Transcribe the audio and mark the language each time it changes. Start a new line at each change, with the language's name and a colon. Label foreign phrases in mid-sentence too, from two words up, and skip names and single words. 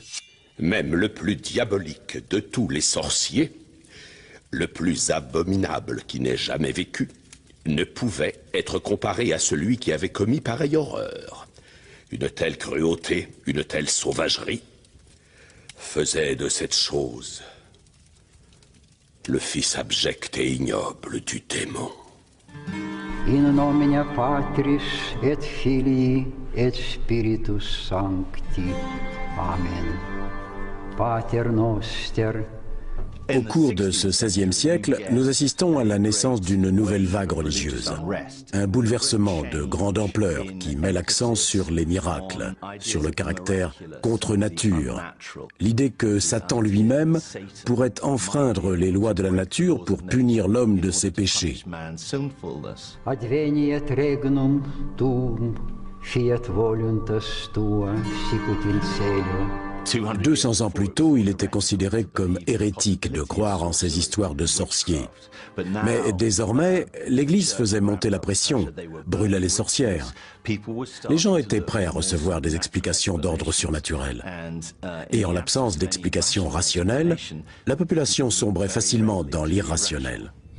French: Même le plus diabolique de tous les sorciers, le plus abominable qui n'ait jamais vécu, ne pouvait être comparé à celui qui avait commis pareille horreur. Une telle cruauté, une telle sauvagerie, faisait de cette chose le fils abject et ignoble du démon.
Latin: In nomine Patris et Filii et Spiritus Sancti. Amen. Pater noster,
French: Au cours de ce XVIe siècle, nous assistons à la naissance d'une nouvelle vague religieuse. Un bouleversement de grande ampleur qui met l'accent sur les miracles, sur le caractère contre nature. L'idée que Satan lui-même pourrait enfreindre les lois de la nature pour punir l'homme de ses péchés.
Latin: Adveniat regnum tuum, fiat voluntas tua, sicut in cielo.
French: 200 ans plus tôt, il était considéré comme hérétique de croire en ces histoires de sorciers. Mais désormais, l'Église faisait monter la pression, brûlait les sorcières. Les gens étaient prêts à recevoir des explications d'ordre surnaturel. Et en l'absence d'explications rationnelles, la population sombrait facilement dans l'irrationnel.